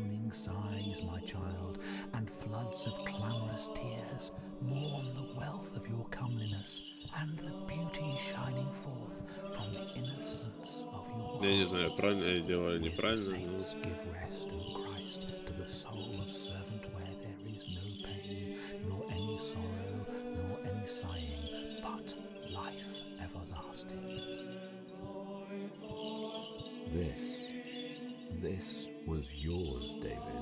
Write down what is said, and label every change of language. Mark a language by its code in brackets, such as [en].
[en] Sighs, my child, and floods of clamorous tears mourn the wealth of your comeliness and the beauty shining forth from the innocence of your [ru] Я не знаю, правильно я делаю или неправильно, но... [en] Give rest, O Christ, to the soul of servant where there is no pain, nor any sorrow, nor any sighing, but life everlasting. This was yours, David.